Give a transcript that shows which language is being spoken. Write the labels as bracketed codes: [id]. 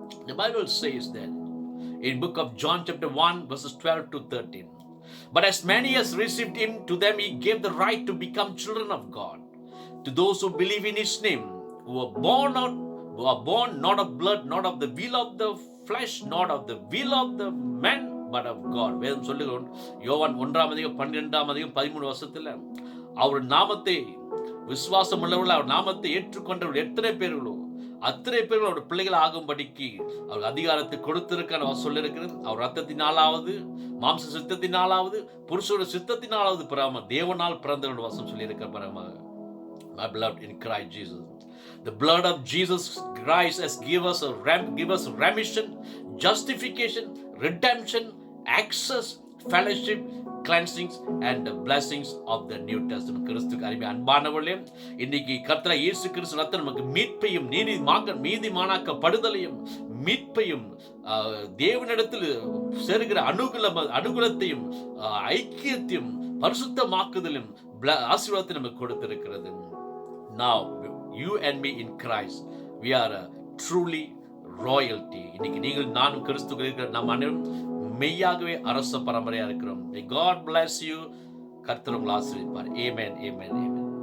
[en] The Bible says that in book of John chapter 1 verses 12 to 13. But as many as received Him, to them He gave the right to become children of God, to those who believe in His name, who are born not of blood, not of the will of the flesh, not of the will of the man, but of God. [ta] வேதம் சொல்லுகிறோம், யோவான் 1:12-13 அவர் நாமத்தை விசுவாசம் உள்ளவர்கள், அவர் நாமத்தை ஏற்றுக்கொண்டவர்கள் எத்தனை பேர்களோ அத்தனை பேர்கள் அவருடைய பிள்ளைகள் ஆகும்படிக்கு அவர் அதிகாரத்தை கொடுத்திருக்கான்னு அவர் சொல்லியிருக்கிறது. அவர் ரத்தத்தினாலாவது மாம்ச சித்தத்தினாலாவது புருஷோட சித்தத்தினாலாவது பிறகாம தேவனால் பிறந்தவருடைய வசம் சொல்லியிருக்கிற பிறகு [en] my beloved in Christ Jesus. The blood of Jesus Christ has give us remission, justification, redemption, access, fellowship, cleansings and the blessings of the New Testament. [ta] கிறிஸ்துவுக்கு அருமை அன்பானவர்களே, இன்னைக்கு கர்த்தர் இயேசு கிறிஸ்து ரத்தம் நமக்கு மீட்பையும் நீதிமானாக்கப்படுதலையும் மீட்பையும் தேவனிடத்தில் சேருகிற அனுகூலத்தையும் ஐக்கியத்தையும் பரிசுத்தமாக்குதலும் ஆசீர்வாதத்தை நமக்கு கொடுத்திருக்கிறது. [en] Now you and me in Christ, we are a truly royalty. [ta] இன்னைக்கு நீங்கள் நானும் கிறிஸ்துவுக்குள் இருக்கிற நாம் அனைவரும் மெய்யாகவே அரச பரம்பரையா இருக்கிறோம். [en] May God bless you. [ta] கர்த்தர் உங்களை ஆசீர்வதிப்பார். [en] Amen, amen, amen.